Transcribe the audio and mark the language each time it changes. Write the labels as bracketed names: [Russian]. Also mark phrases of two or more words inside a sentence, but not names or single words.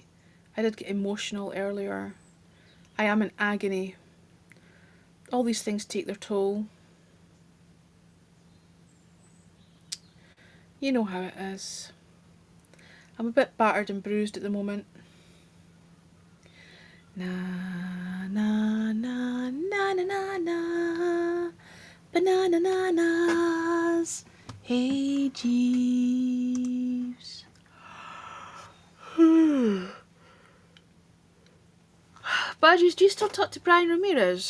[English] I did get emotional earlier. I am in agony. All these things take their toll. You know how it is. I'm a bit battered and bruised at the moment. Na na na na na na na banana nanas. Hey Jeeves. Badges, do you still talk to Brian Ramirez?